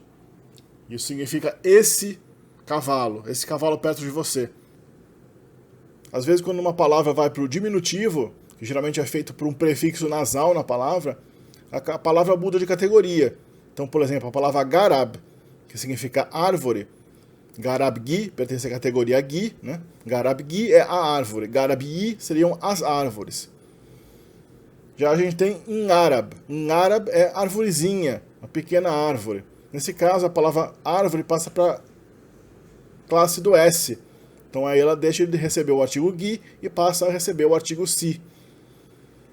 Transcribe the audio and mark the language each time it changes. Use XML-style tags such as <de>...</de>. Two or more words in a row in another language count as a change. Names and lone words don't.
<pt>Isso significa esse cavalo perto de você. Às vezes, quando uma palavra vai para o diminutivo, que geralmente é feito por um prefixo nasal na palavra, a palavra muda de categoria. Então, por exemplo, a palavra garab, que significa árvore, garab-gi pertence à categoria gi, né? Garab-gi é a árvore, garab-i seriam as árvores. Já a gente tem inárab. Inárab é arvorezinha, uma pequena árvore. Nesse caso, a palavra árvore passa para a classe do S. Então aí ela deixa de receber o artigo gi e passa a receber o artigo si.</pt>